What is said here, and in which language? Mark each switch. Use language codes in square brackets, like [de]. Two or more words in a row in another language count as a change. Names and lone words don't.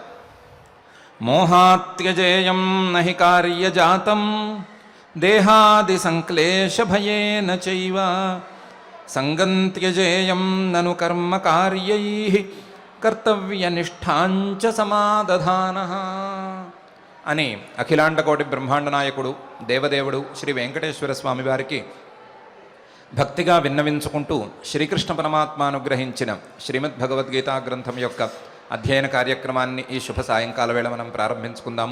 [sa] मोहात्यजेयं नहि कार्यजातं देहादि संक्लेश भयेन चैव संगं त्यजेयं ननु कर्म कार्यैः कर्तव्यनिष्ठाञ्च समादधानः [te] అని అఖిలాండకోటి బ్రహ్మాండ నాయకుడు దేవదేవుడు శ్రీ వెంకటేశ్వర స్వామి వారికి భక్తిగా విన్నవించుకుంటూ శ్రీకృష్ణ పరమాత్మ అనుగ్రహించిన శ్రీమద్ భగవద్గీతా గ్రంథం యొక్క అధ్యయన కార్యక్రమాన్ని ఈ శుభ సాయంకాల వేళ మనం ప్రారంభించుకుందాము.